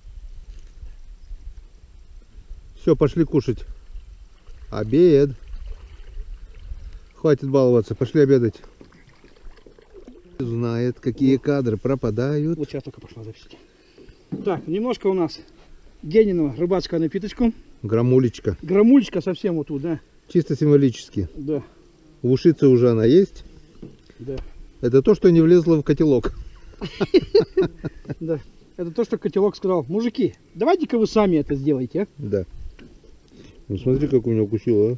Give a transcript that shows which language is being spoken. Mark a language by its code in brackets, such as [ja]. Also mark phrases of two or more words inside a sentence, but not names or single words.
[ru] Все, пошли кушать. Обед. Хватит баловаться, пошли обедать. Знает, какие кадры пропадают. Вот сейчас только пошла запись. Так, немножко у нас Гениного рыбацкого напиточку. Грамулечка. Грамулечка совсем вот тут, да? Чисто символически. Да, В ушице уже она есть. да, Это то, что не влезло в котелок. да. Это то, что котелок сказал. Мужики, давайте-ка вы сами это сделаете, а? Да. Ну смотри, как у меня укусило,